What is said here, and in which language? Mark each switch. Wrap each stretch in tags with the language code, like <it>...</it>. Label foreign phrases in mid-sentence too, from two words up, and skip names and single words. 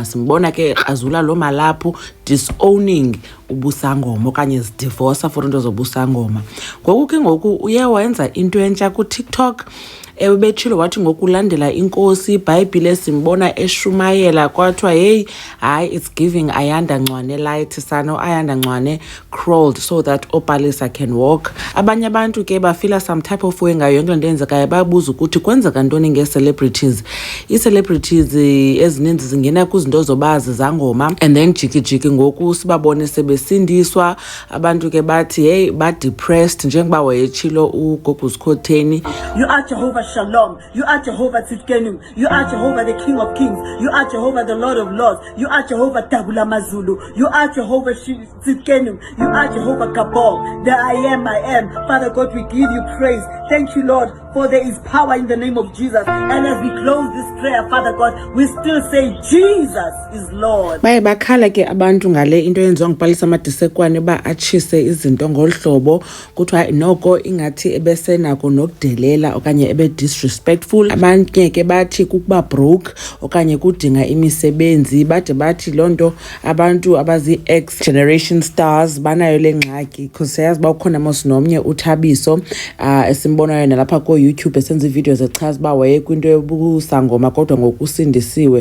<xh>Simbona ke ekrazula lo malaphu disowning ubusangoma okanye zidivorsa for into zobusangoma. Ngoku ke ngoku uye wenza into entsha kuTikTok. Ebetshilo wathi ngokulandela inkosi iBhayibhile simbona eshumayela kwathiwa hey hayi</xh> <en>it's giving Ayanda Ncwane light</en> <xh>sana.</xh> <en>Ayanda Ncwane crawled so that Palesa can walk.</en> <xh>Abanye abantu ke bafila</xh> <en>some type of way</en> <xh>ngayo yonke into eyenzekayo, babuza ukuthi kwenzeka ntoni ngee-celebrities. Ii-celebrities ezininzi zingena kwizinto zobazi zangoma</xh> <en>and then</en> <xh>jiki ngoku sibabone sebesindiswa. Abantu ke bathi hey ba-depressed njengoba wayetshilo uGoguzikhotheni.</xh> <en>You are Jehovah Shalom. You are Jehovah Tzidkenu. You are Jehovah the King of Kings. You are Jehovah the Lord of Lords. You are Jehovah Tabula Mazulu. You are Jehovah Tzidkenu. You are Jehovah Kabor. The I am. Father God, we give you praise. Thank you, Lord, for there is power in the name of Jesus. And as we close this prayer, Father God, we still say Jesus is Lord.</en> <xh>Baye bakhala ke abantu ngale into yenziwa nguPalesa Madisekwane ba atshise izinto ngolhlobo kuthiwa noko ingathi ebesenako nokudelela okanye disrespectful. Abanye ke bathi kukuba broke okanye kudinga imisebenzi, bade bathi lonto abantu abazi</xh> <en>ex generation stars</en> <xh>banayo lengxaki because siyazi ba ukhona mos nomnye uThabiso esimbonayo nalapha ko YouTube esenza ivideos echaza ba waye kwinto yobusangoma kodwa ngokusindisiwe.</xh>